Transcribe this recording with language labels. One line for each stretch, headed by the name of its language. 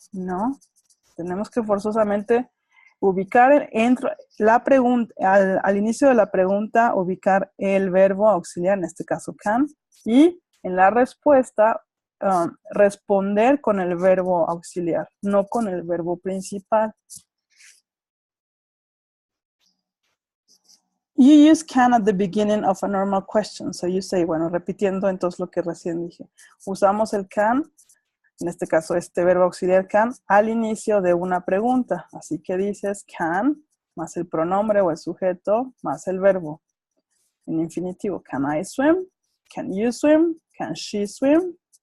Spanish: No, tenemos que forzosamente ubicar la pregunta, al inicio de la pregunta, ubicar el verbo auxiliar, en este caso can, y en la respuesta responder con el verbo auxiliar, no con el verbo principal.
English: You use can at the beginning of a normal question. So you say,
Spanish: bueno, repitiendo entonces lo que recién dije. Usamos el can, en este caso este verbo auxiliar can, al inicio de una pregunta. Así que dices can, más el pronombre o el sujeto, más el verbo. En infinitivo,
English: can I swim? Can you swim? Can she swim?